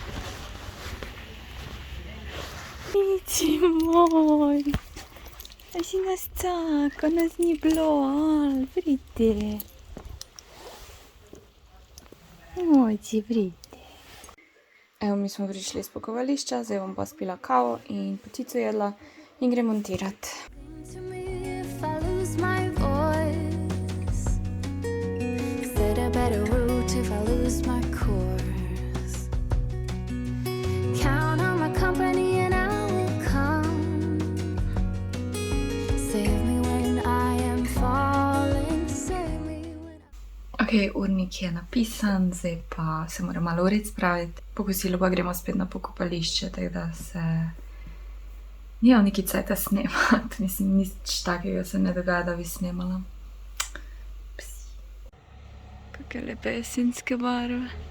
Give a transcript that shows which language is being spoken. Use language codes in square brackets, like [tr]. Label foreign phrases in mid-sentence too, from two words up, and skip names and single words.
[sl] Mici moj, a si nas čaka, nas ni bilo, ali pridi. Mojci, pridi. Evo, mi smo prišli iz pokopališča, zdaj bom pa spila kavo in potico jedla in grem montirati. [en] To me if I lose my voice. Is there a better route if I lose my course? Count on my company and I will come. Save me when I am falling. Save me when [sl] Ok, urnik je napisan, zdaj pa se moram malo ured spraviti. Po kosilu pa gremo spet na pokopališče, tako da se nimam neki cajta snemati. Mislim, nič takega se ne dogaja, da bi snemala. Psi. Kakve lepe jesenske barve.